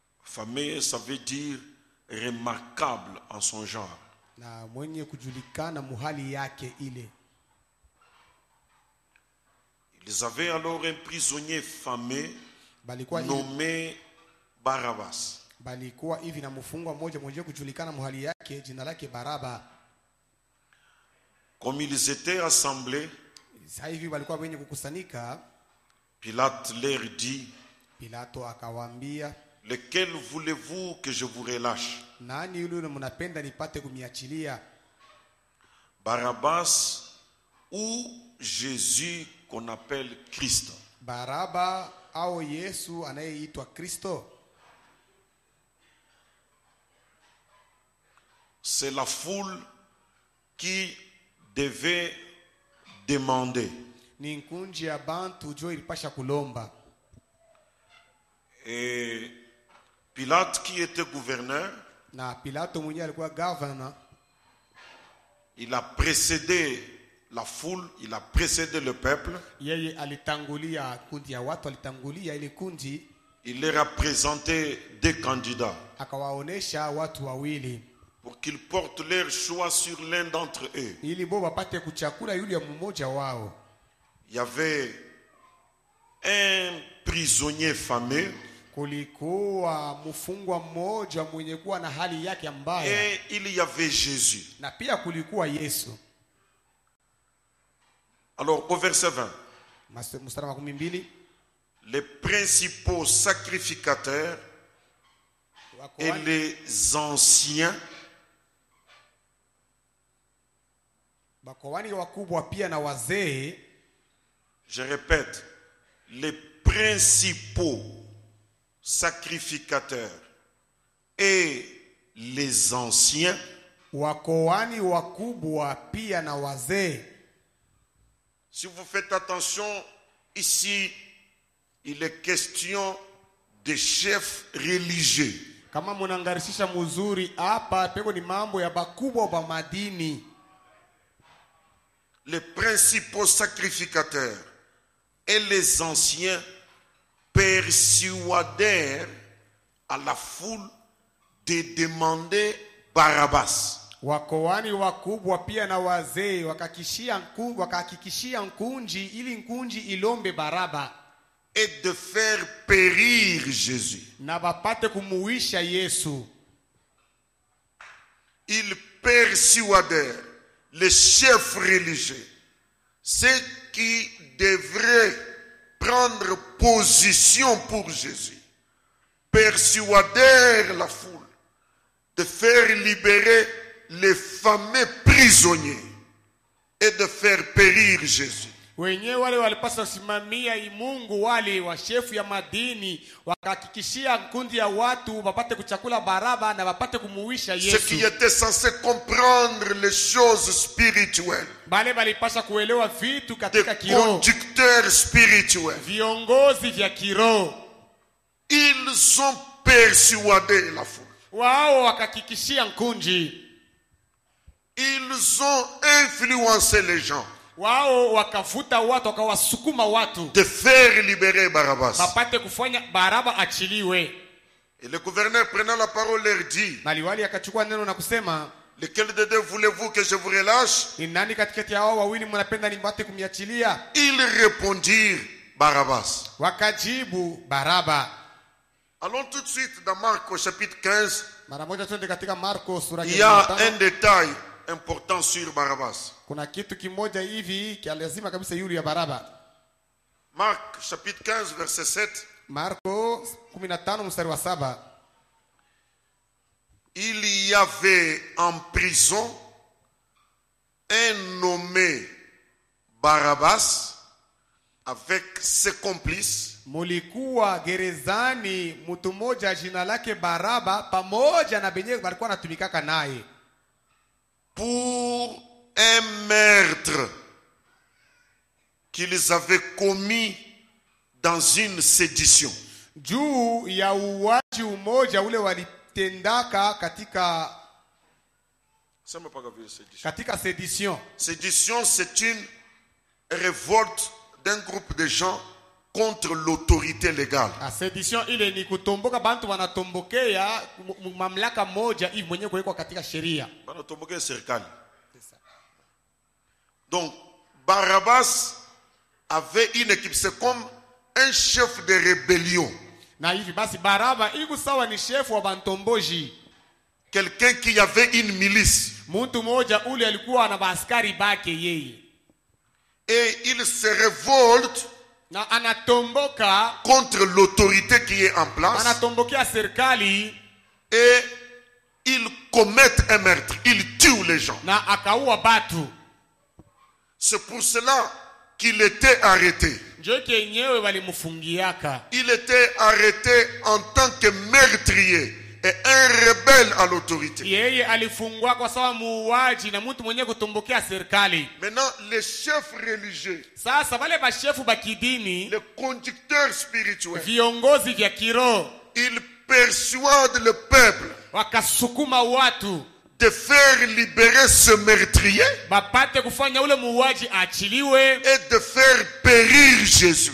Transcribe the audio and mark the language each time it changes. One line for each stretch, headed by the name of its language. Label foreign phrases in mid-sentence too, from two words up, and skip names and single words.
French: Fameux, ça veut dire remarquable en son genre.
Swahili: Na mwenye kujulikana muhali yake ile.
French: Ils avaient alors un prisonnier fameux nommé Barabbas.
Swahili: Balikuwa hivi na mfungwa mmoja mwenye kujulikana muhali yake, jina lake Baraba.
French: Comme ils étaient assemblés,
Swahili: Sasa hivi walikuwa wenye kukusanyika,
French: Pilate leur dit,
Swahili: Pilato akawaambia,
French: lequel voulez-vous que je vous relâche?
Swahili: nani yule mnapenda nipate kumiachilia?
French: Barabbas ou Jésus qu'on appelle Christ?
Swahili: Baraba au Yesu anayeitwa Kristo?
French: C'est la foule qui devait demander.
Swahili: Ni nkunji ya bantu jo ilipasha kulomba.
French: Et Pilate, qui était gouverneur,
Swahili: Na Pilato mwenyewe alikuwa governor,
French: il a précédé la foule, il a précédé le peuple.
Swahili: yeye alitangulia kundi ya watu, alitangulia ile kundi,
French: Il leur a présenté deux candidats
Swahili: akawaonesha watu wawili
French: pour qu'ils portent leur choix sur l'un d'entre eux.
Swahili: ili bo wapate kuchakula yule mmoja wao.
French: Il y avait un prisonnier fameux
Swahili: Kulikuwa mfungwa mmoja mwenye kuwa na hali yake mbaya,
French: et il y avait Jésus.
Swahili: na pia kulikuwa Yesu.
French: Alors au verset 20,
Swahili: Mstari wa 12,
French: les principaux sacrificateurs et les anciens
Swahili: bakowani wakubwa pia na wazee,
French: je répète, les principaux sacrificateurs et les anciens
Swahili: wakowani wakubwa pia na wazee.
French: Si vous faites attention, ici, il est question de chefs religieux.
Swahili: Kama munangarishisha muzuri hapa peko ni mambo ya bakubwa ba madini.
French: Les principaux sacrificateurs et les anciens persuadèrent à la foule de demander Barabbas.
Swahili: Wakowani wakubwa pia na wazee wakahakikishia nkunji ili nkunji ilombe Baraba
French: Et de faire périr Jésus.
Swahili: na bapate kumuisha Yesu.
French: Ils persuadèrent les chefs religieux, ceux qui devraient prendre position pour Jésus, persuadèrent la foule de faire libérer les fameux prisonniers et de faire périr Jésus.
Swahili: Wenyewe wale walipaswa kusimamia Mungu, wale wa shefu ya madini wakahakikishia kundi ya watu wapate kuchakula Baraba na wapate kumuisha Yesu.
French: Ceux qui étaient censés comprendre les choses spirituelles,
Swahili: Bale balipaswa kuelewa vitu
French: des
Swahili: katika kiroho,
French: conducteurs spirituels,
Swahili: viongozi vya kiroho.
French: ils ont persuadé la foule.
Swahili: Wao wakahakikishia nkunji.
French: Ils ont influencé les gens
Swahili: Wao wakavuta watu, wakawasukuma watu
French: de faire libérer Barabbas.
Swahili: wapate kufanya Baraba achiliwe.
French: Et le gouverneur prenant la parole leur dit,
Swahili: Maliwali akachukua neno na kusema,
French: lequel de deux voulez-vous que je vous relâche?
Swahili: ni nani katikati ya hao wawili mnapenda nipate kumiachilia?
French: Ils répondirent Barabbas.
Swahili: Wakajibu Baraba.
French: Allons tout de suite dans Marc au chapitre 15.
Swahili: Mara moja twende katika Marko sura
French: Il y a
Swahili: 15.
French: un détail important sur Barabbas.
Swahili: Kuna kitu kimoja hivi kia lazima kabisa yule ya Baraba.
French: Marc chapitre 15 verset 7.
Swahili: Marko 15 mstari wa 7.
French: Il y avait en prison un nommé Barabbas avec ses complices.
Swahili: Mulikuwa gerezani mtu mmoja jina lake Baraba pamoja na benye walikuwa natumikaka naye
French: Pour un meurtre qu'ils avaient commis dans une sédition.
Swahili: juu ya uwaji umoja ule walitendaka katika sedition.
French: Sédition, c'est une révolte d'un groupe de gens contre l'autorité légale.
Swahili: Sedition ile ni kutomboka bantu wanatombokea mamlaka moja hivi mwenyewe kuwekwa katika sheria. Wanatombokea serikali.
French: Donc Barabbas avait une équipe, c'est comme un chef de rébellion.
Swahili: Na hivi basi Baraba iko sawa ni chef wa bantomboji.
French: Quelqu'un qui avait une milice.
Swahili: Mtu mmoja ule alikuwa na askari bake yeye.
French: Et il se révolte
Swahili: na anatomboka
French: contre l'autorité qui est en place.
Swahili: Anatombokea serikali
French: et il commettent un meurtre, il tue les gens.
Swahili: Na akaua batu.
French: C'est pour cela qu'il était arrêté. Il était arrêté en tant que meurtrier et un rebelle à l'autorité. Maintenant, les chefs religieux, les conducteurs spirituels, ils persuadent le peuple de faire libérer ce meurtrier et de faire périr Jésus.